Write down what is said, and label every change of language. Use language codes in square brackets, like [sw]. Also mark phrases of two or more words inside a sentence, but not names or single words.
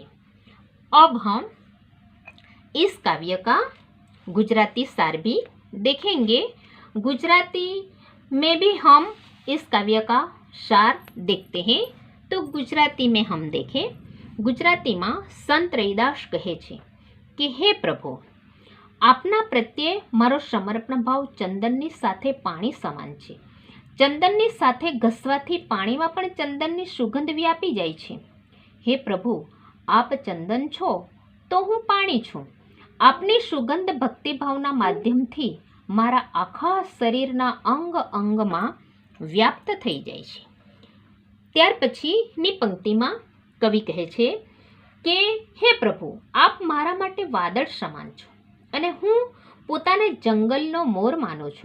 [hi] अब हम इस काव्य का गुजराती सार भी देखेंगे। गुजराती में भी हम इस काव्य का सार देखते हैं। तो गुजराती में हम देखें, गुजराती में [gu] સંત રૈદાસ કહે છે કે હે પ્રભુ, આપના પ્રત્યે મારો સમર્પણ ભાવ ચંદનની સાથે પાણી સમાન છે। ચંદનની સાથે ઘસવાથી પાણીમાં પણ ચંદનની સુગંધ વ્યાપી જાય છે। હે પ્રભુ, આપ ચંદન છો તો હું પાણી છું। આપની સુગંધ ભક્તિભાવના માધ્યમથી મારા આખા शरीરના અંગ અંગમાં વ્યાપ્ત થઈ જાય છે। ત્યાર પછીની પંક્તિમાં કવિ કહે છે કે હે પ્રભુ, આપ મારા માટે વાદળ સમાન છો અને હું પોતાને જંગલનો મોર માનું છું।